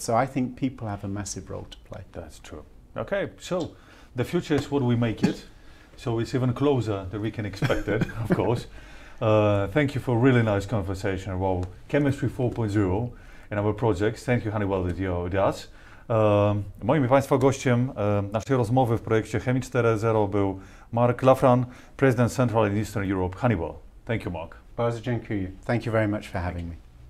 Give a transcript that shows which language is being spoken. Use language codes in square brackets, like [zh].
[en] So I think people have a massive role to play. That's true. Okay, so the future is what we make it. So it's even closer than we can expect it, of course. Thank you for a really nice conversation about Chemistry 4.0 and our projects. Thank you, Honeywell, that you're with us. [pl] Moim i Państwa gościem naszej rozmowy w projekcie Chemii 4.0 był Mark Loughran, President Central and Eastern Europe, Honeywell. [en] Thank you, Mark. [pl] Bardzo dziękuję. [en] Thank you very much for having me.